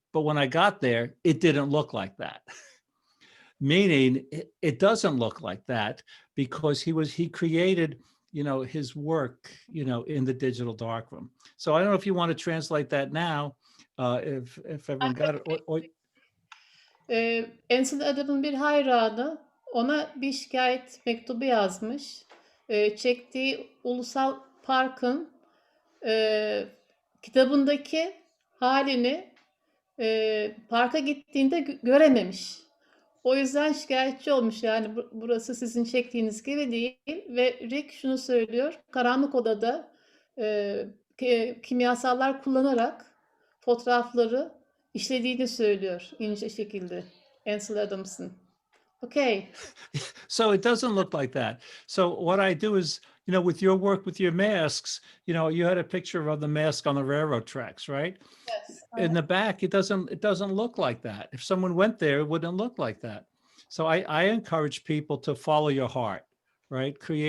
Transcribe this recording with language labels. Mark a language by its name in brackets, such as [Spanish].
[English] But when I got there, it didn't look like that." Meaning it doesn't look like that because he created, his work, in the digital darkroom. So I don't know if you want to translate that now, if everyone got it. [Turkish] Ansel Adams'ın bir hayranı ona bir şikayet mektubu yazmış. Çektiği ulusal parkın kitabındaki halini parka gittiğinde görememiş. O yüzden şikayetçi olmuş. Yani burası sizin çektiğiniz gibi değil. Ve Rick şunu söylüyor. Karanlık odada kimyasallar kullanarak fotoğrafları işlediğini söylüyor ince şekilde Ansel Adams'ın. [English] Okay. So it doesn't look like that. So what I do is, with your work with your masks, you had a picture of the mask on the railroad tracks, right? Yes. In the back, it doesn't look like that. If someone went there, it wouldn't look like that. So I encourage people to follow your heart, right?